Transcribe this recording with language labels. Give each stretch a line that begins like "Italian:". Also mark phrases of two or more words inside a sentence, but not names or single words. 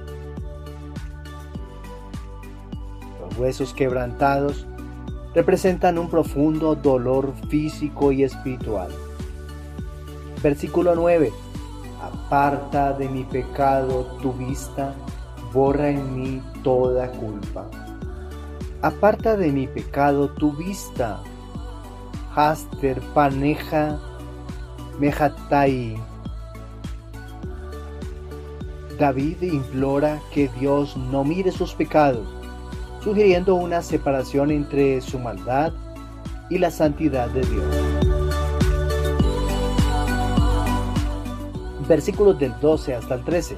Spanish: Los huesos quebrantados representan un profundo dolor físico y espiritual. Versículo 9. Aparta de mi pecado tu vista, borra en mí toda culpa. Aparta de mi pecado tu vista.
Hebrew: הסתר פניך מחטאי.
Spanish: David implora que Dios no mire sus pecados, sugiriendo una separación entre su maldad y la santidad de Dios. Versículos del 12 hasta el 13.